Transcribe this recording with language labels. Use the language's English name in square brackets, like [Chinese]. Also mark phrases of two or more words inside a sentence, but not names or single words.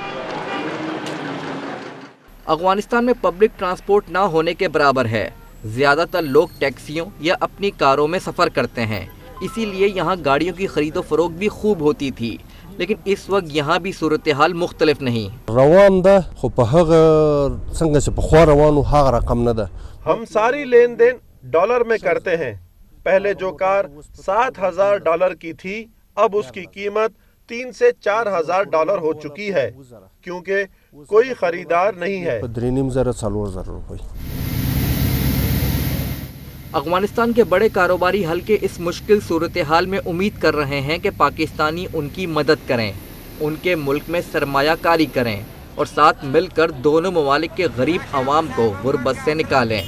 [Urdu] افغانستان میں پبلک ٹرانسپورٹ نہ ہونے کے برابر ہے۔ زیادہ تر لوگ ٹیکسیوں یا اپنی کاروں میں سفر کرتے ہیں، اسی لیے یہاں گاڑیوں کی خرید و فروخت بھی خوب ہوتی تھی، لیکن اس وقت یہاں بھی صورتحال مختلف نہیں۔ [Pashto] روان ده خو په هغه څنګه چې پخوا روانو هغه رقم نه ده۔ [Urdu] ہم ساری لین دین ڈالر میں کرتے ہیں۔ پہلے جو کار $7,000 کی تھی اب اس کی قیمت $3,000 سے $4,000 ہو چکی ہے، کیونکہ کوئی خریدار نہیں ہے۔ 3,500 روپے۔ افغانستان کے بڑے کاروباری حلقے اس مشکل صورتحال میں امید کر رہے ہیں کہ پاکستانی ان کی مدد کریں، ان کے ملک میں سرمایہ کاری کریں اور ساتھ مل کر دونوں ممالک کے غریب عوام کو غربت سے نکالیں۔